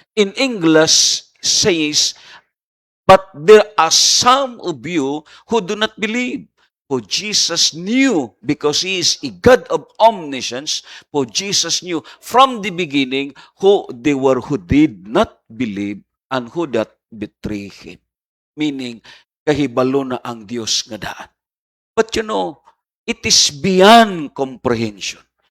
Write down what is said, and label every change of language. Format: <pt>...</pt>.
<en>In English says, but there are some of you who do not believe. For Jesus knew, because He is a God of omniscience, for Jesus knew from the beginning who they were who did not believe and who that betray Him.</en> <ceb>Meaning, kahibalo na ang Diyos nga daan.</ceb> <en>But it is beyond comprehension.</en>